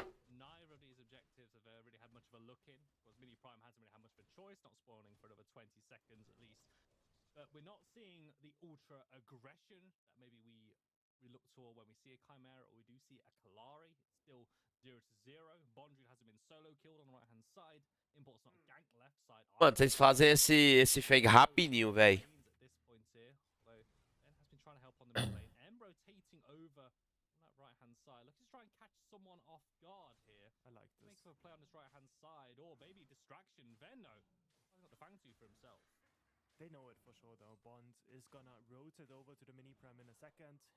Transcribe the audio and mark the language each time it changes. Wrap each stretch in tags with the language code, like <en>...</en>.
<en>Neither of these objectives have really had much of a look in. Of course, Mini Prime hasn't really had much of a choice, not spawning for another 20 seconds at least. But we're not seeing the ultra aggression that maybe we look toward when we see a Chimera or we do see a Kalari. It's still 0-0. Bondru hasn't been solo killed on the right hand side. Import's not ganked left side.</en> <pt>Mano, vocês fazem esse fake rapidinho, velho.</pt> <en>At this point here, although Ben has been trying to help on the mid lane. Rotating over on that right hand side. Let's just try and catch someone off guard here. I like this. Make a play on this right hand side, or maybe distraction. Venno has got the Fangtooth for himself. They know it for sure though. Bond is gonna rotate over to the Mini Prime in a second.</en>